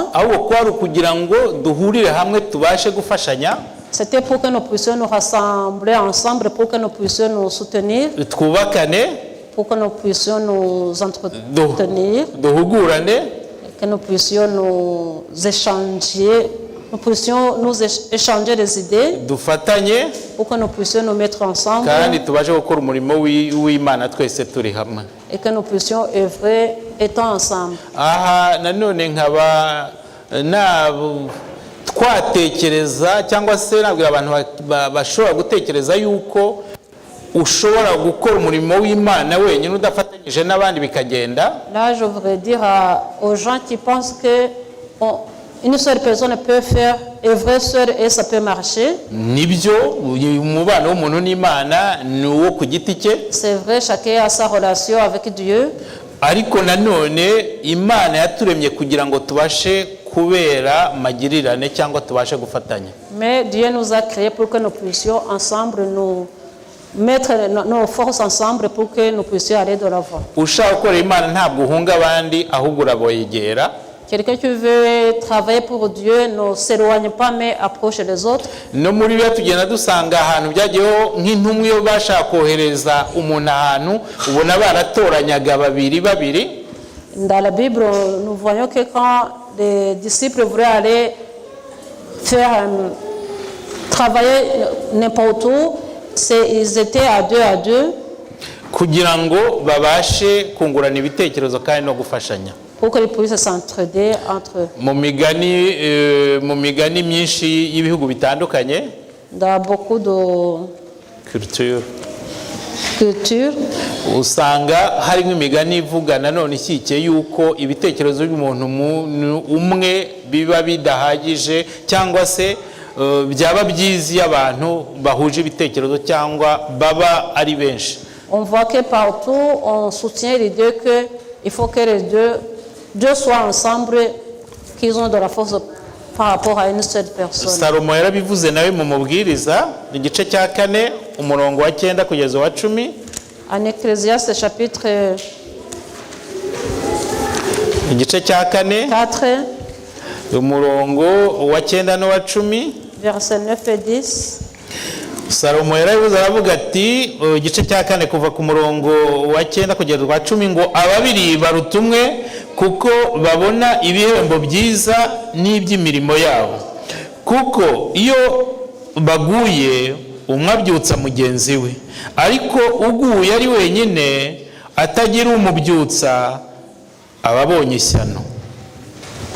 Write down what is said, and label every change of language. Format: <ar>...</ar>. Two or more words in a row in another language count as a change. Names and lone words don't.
<rw>ahubwo kwari ukugira ngo duhurire hamwe tubashe gufashanya,</rw> <fr>C'était pour que nous puissions nous rassembler ensemble, pour que nous puissions nous soutenir,</fr> <rw>twubakane,</rw> <fr>pour que nous puissions nous entretenir,</fr> <rw>duhugurane,</rw> <fr>que nous puissions nous échanger des idées,</fr> <rw>dufatanye,</rw> <fr>pour que nous puissions nous mettre ensemble</fr> <rw>kandi tubashe gukora umurimo w'Imana twese turi hamwe.</rw> <fr>et que nous puissions œuvrer étant ensemble.</fr> <rw>Aha nanone nkaba twatekereza cyangwa se nabwira abantu bashobora gutekereza yuko ushobora gukora umurimo w'Imana wenyine udafatanyije n'abandi bikagenda.</rw> <fr>Là, je voudrais dire aux gens qui pensent que une seule personne peut faire œuvrer seule et ça peut marcher.</fr> <rw>Nibyo, umubano w'umuntu n'Imana ni uwo ku giti cye.</rw> <fr>C'est vrai, chacun a sa relation avec Dieu.</fr> <rw>Ariko nanone Imana yaturemye kugira ngo tubashe kubera magirirane cyangwa tubashe gufatanya.</rw> <fr>Mais Dieu nous a créés pour que nous puissions ensemble nous mettre nos forces ensemble pour que nous puissions aller de l'avant.</fr> <rw>Ushaka gukora Imana ntabwo uhunga abandi, ahubwo uraboyegera.</rw> <fr>Quelqu'un qui veut travailler pour Dieu ne s'éloigne pas mais approche les autres.</fr> <rw>No muri biya tugenda dusanga ahantu byagiyeho nk'intumwa iyo bashaka kohereza umuntu ahantu ubona baratoranyaga babiri.</rw> <fr>Dans la Bible, nous voyons que quand les disciples voulaient aller faire travailler n'importe où, ils étaient à 2</fr> <rw>kugira ngo babashe kungurana ibitekerezo kandi no gufashanya.</rw> <fr>pour qu'ils puissent s'entraider entre eux.</fr> <rw>Mu migani myinshi y'ibihugu bitandukanye,</rw> <fr>Dans beaucoup de culture,</fr> <rw>usanga harimo imigani ivuga nanone ishyigikiye yuko ibitekerezo by'umuntu umwe biba bidahagije cyangwa se byaba byiza iyo abantu bahuje ibitekerezo cyangwa baba ari benshi.</rw> <fr>On voit que partout on soutient l'idée qu'il faut que les deux soient ensemble, qu'ils ont de la force par rapport à une seule personne.</fr> <rw>Salomo yarabivuze nawe mu mubwiriza igice cya 4 umurongo wa 9 kugeza wa 10.</rw> <fr>En Ecclésiaste chapitre</fr> <rw>igice cya 4 umurongo wa 9 no wa 10,</rw> <fr>versets 9 et 10.</fr> <rw>Salomo yarabivuze aravuga ati igice cya 4 kuva ku murongo wa 9 kugeza wa 10 ngo ababiri baruta umwe kuko babona ibihembo byiza n'iby'imirimo yabo, kuko iyo baguye umwe abyutsa mugenzi we, ariko uguye ari wenyine atagira umubyutsa aba abonye ishyano.</rw>